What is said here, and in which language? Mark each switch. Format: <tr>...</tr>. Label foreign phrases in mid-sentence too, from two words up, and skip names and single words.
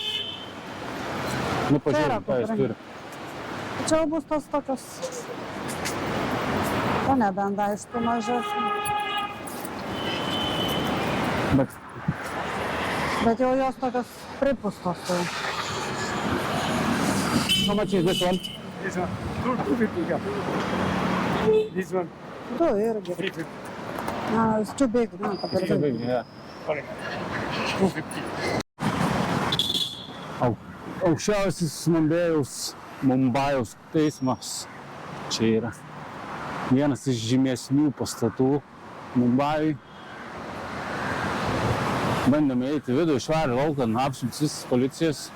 <lt>Nu, pažiūrėjom, ką jis turi. Čia bus tos tokios. O nebent, aišku, mažesnė. Bet jau jos tokios pripustos. Tai.</lt> <en>How much is this one? This one, 250 yeah. This one,</en> <lt>Du irgi. 350. Na,</lt> <en>it's too big,</en> <lt>na, ta per daug.</lt> <en>Sorry. 250.</en> <lt>Aukščiausias Mumbajaus teismas. Čia yra vienas iš žymesnių pastatų Mumbajui. Bandėme eiti vidų, išvarė laukan, apsuptis policijos.</lt>